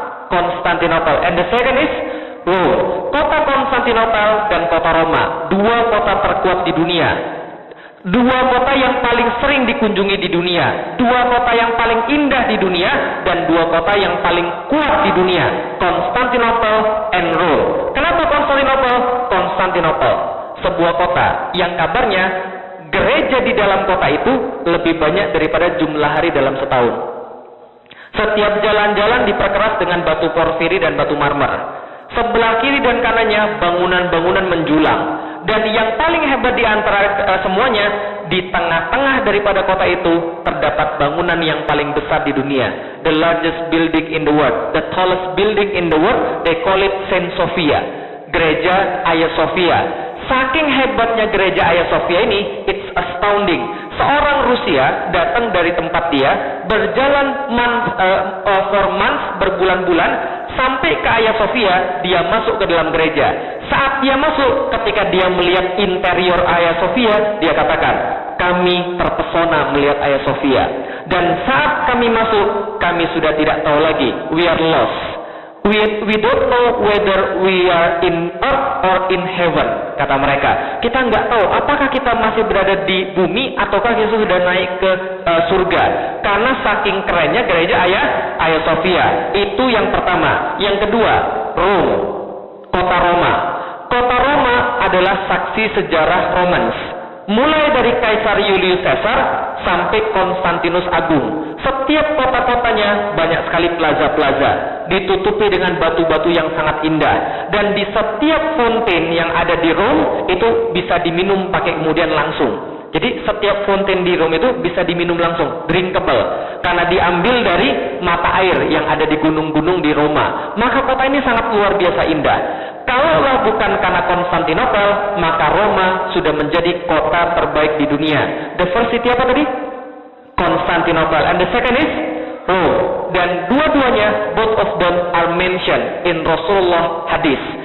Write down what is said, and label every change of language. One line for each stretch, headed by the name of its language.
English: Constantinople and the second is Rome.
Indonesian: Kota Konstantinopel dan kota Roma, dua kota terkuat di dunia, dua kota yang paling sering dikunjungi di dunia, dua kota yang paling indah di dunia, dan dua kota yang paling kuat di dunia, Konstantinopel
English: and Rome.
Indonesian: Kenapa Konstantinopel? Sebuah kota yang kabarnya gereja di dalam kota itu lebih banyak daripada jumlah hari dalam setahun. Setiap jalan-jalan diperkeras dengan batu porfiri dan batu marmer. Sebelah kiri dan kanannya bangunan-bangunan menjulang. Dan yang paling hebat di antara semuanya, di tengah-tengah daripada kota itu terdapat bangunan yang paling besar di dunia.
English: The largest building in the world, the tallest building in the world, they call it Saint Sophia,
Indonesian: gereja Hagia Sophia. Saking hebatnya gereja Hagia Sophia ini,
English: it's astounding.
Indonesian: Seorang Rusia datang dari tempat dia, berjalan
English: for months,
Indonesian: berbulan-bulan, sampai ke Hagia Sophia, dia masuk ke dalam gereja. Saat dia masuk, ketika dia melihat interior Hagia Sophia, dia katakan, kami terpesona melihat Hagia Sophia. Dan saat kami masuk, kami sudah tidak tahu lagi,
English: we are lost. We don't know whether we are in earth or in heaven,
Indonesian: kata mereka. Kita nggak tahu apakah kita masih berada di bumi ataukah kita sudah naik ke surga. Karena saking kerennya gereja Hagia Sophia. Itu yang pertama. Yang kedua, Rome, kota Roma. Kota Roma adalah saksi sejarah Romans. Mulai dari Kaisar Julius Caesar sampai Konstantinus Agung. Setiap kota-kotanya banyak sekali plaza-plaza, ditutupi dengan batu-batu yang sangat indah. Dan di setiap fonten yang ada di Rome itu bisa diminum pakai kemudian langsung. Jadi setiap fonten di Rome itu bisa diminum langsung, drinkable, karena diambil dari mata air yang ada di gunung-gunung di Roma. Maka kota ini sangat luar biasa indah. Kalau bukan karena Konstantinopel, maka Roma sudah menjadi kota terbaik di dunia.
English: The first city
Indonesian: apa tadi?
English: Konstantinopel. And the second is Rome.
Indonesian: Dan dua-duanya,
English: both of them are mentioned in Rasulullah hadis.